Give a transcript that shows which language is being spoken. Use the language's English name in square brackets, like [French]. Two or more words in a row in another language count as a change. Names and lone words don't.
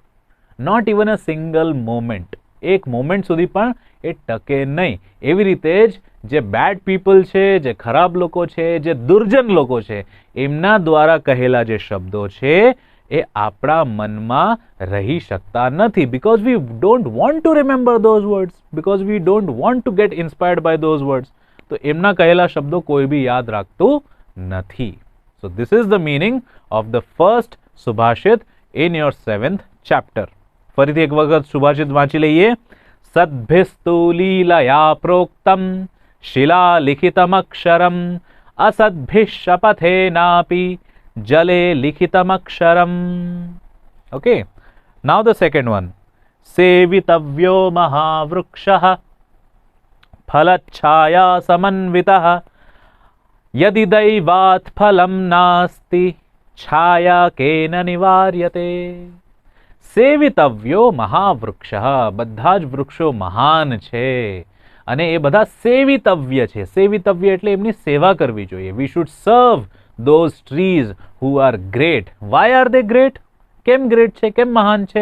[English] not even a single moment. [Gujarati] એક મોમેન્ટ સુધી પણ એ ટકે નહીં. એવી રીતે જ જે [English] bad people [Gujarati] છે, જે ખરાબ લોકો છે, જે દુર્જન લોકો છે, એમના દ્વારા કહેલા જે શબ્દો છે એ આપણા મનમાં રહી શકતા નથી. [English] because we don't want to remember those words, because we don't want to get inspired by those words. [Gujarati] તો એમના કહેલા શબ્દો કોઈ બી યાદ રાખતું નથી. [English] So this is the meaning of the first subhashit in your 7th chapter. [Gujarati] ફરીથી એક વખત સુભાષિત વાંચી લઈએ. [Sanskrit] સદ્ભિસ્તુ લીલયા પ્રોક્તમ શિલાલિખિતમ અક્ષરમ અસદ્ભિઃ શપથેનાપિ જલે લિખિતમ અક્ષરમ. [English] okay, now the second one. [Sanskrit] સેવિતવ્યો મહાવૃક્ષઃ ફલચ્છાયા સમન્વિતઃ यदि दैवात् फलं नास्ति छाया केन निवार्यते. સેવિતવ્યો મહાવૃક્ષઃ, [Gujarati] બધા જ વૃક્ષો મહાન છે અને એ બધા સેવિતવ્ય છે. સેવિતવ્ય એટલે એમની સેવા કરવી જોઈએ. [English] we should serve those trees who are great. why are they great? [Gujarati] કેમ ગ્રેટ છે, કેમ મહાન છે?